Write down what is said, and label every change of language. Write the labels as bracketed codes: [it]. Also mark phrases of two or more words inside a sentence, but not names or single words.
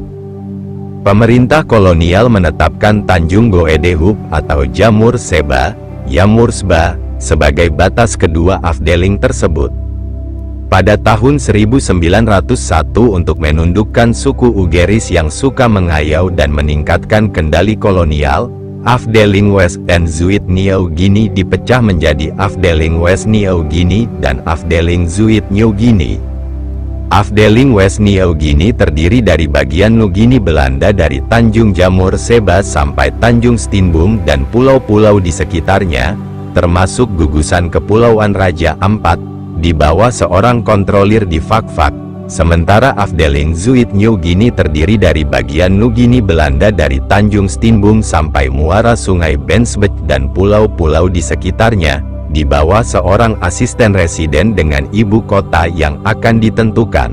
[id] Pemerintah kolonial menetapkan Tanjung Goedehub atau Jamur Seba, Yamursba, sebagai batas kedua afdeling tersebut. Pada tahun 1901 untuk menundukkan suku Ugeris yang suka mengayau dan meningkatkan kendali kolonial, Afdeling West and Zuid New Guinea dipecah menjadi Afdeling West New Guinea dan Afdeling Zuid New Guinea. Afdeling West New Guinea terdiri dari bagian Nugini Belanda dari Tanjung Jamur Seba sampai Tanjung Steenboom dan pulau-pulau di sekitarnya, termasuk gugusan Kepulauan Raja Ampat, di bawah seorang kontrolir di Fak-Fak. Sementara Afdeling Zuid New Guinea terdiri dari bagian Nugini Belanda dari Tanjung Steenboom sampai muara Sungai Bensbek dan pulau-pulau di sekitarnya, di bawah seorang asisten residen dengan ibu kota yang akan ditentukan.